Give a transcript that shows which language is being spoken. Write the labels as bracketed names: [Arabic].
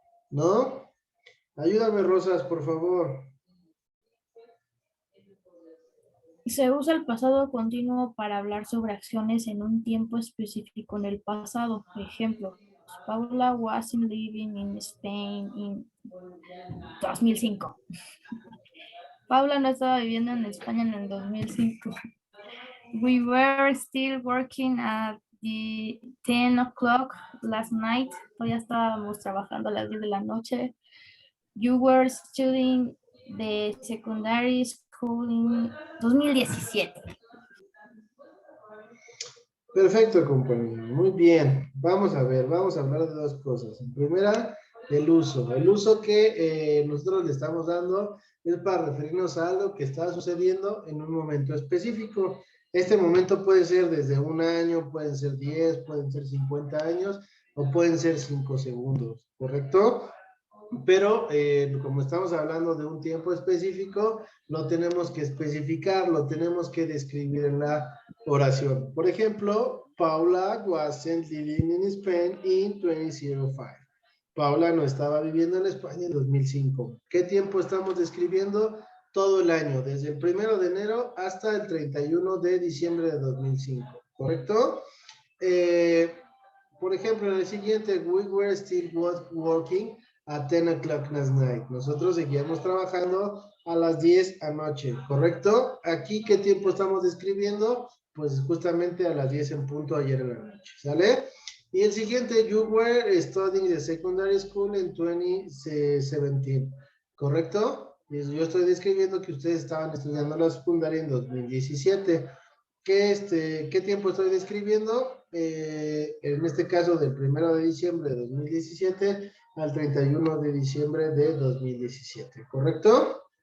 [Spanish] ¿No? Ayúdame, Rosas, por favor. Se usa el pasado continuo para hablar sobre acciones en un tiempo específico en el pasado. [English] Ejemplo, Paula wasn't living in Spain in 2005. [Spanish] Paula no estaba viviendo en España en el 2005. [English] We were still working at the 10 o'clock last night. [Spanish] Todavía estábamos trabajando a las 10 de la noche. [English] You were studying the secondary School in 2017. [Spanish] Perfecto, compañero. Muy bien. Vamos a ver, vamos a hablar de dos cosas. En primera, el uso. El uso que nosotros le estamos dando es para referirnos a algo que está sucediendo en un momento específico. Este momento puede ser desde un año, pueden ser 10, pueden ser 50 años o pueden ser 5 segundos, ¿correcto? Pero como estamos hablando de un tiempo específico, lo tenemos que especificar, lo tenemos que describir en la oración. Por ejemplo, [English] Paula wasn't living in Spain in 2005. [Spanish] Paula no estaba viviendo en España en 2005. ¿Qué tiempo estamos describiendo? Todo el año, desde el 1 de enero hasta el 31 de diciembre de 2005, ¿correcto? Por ejemplo, en el siguiente, [English] we were still working at 10 o'clock last night. [Spanish] Nosotros seguíamos trabajando a las 10 anoche, ¿correcto? Aquí, ¿qué tiempo estamos describiendo? Pues justamente a las 10 en punto ayer en la noche, ¿sale? Y el siguiente, [English] you were studying the secondary school in 2017, ¿correcto? [Spanish] Yo estoy describiendo que ustedes estaban estudiando la secundaria en 2017. ¿Qué tiempo estoy describiendo? En este caso, del 1 de diciembre de 2017 al 31 de diciembre de 2017, ¿correcto?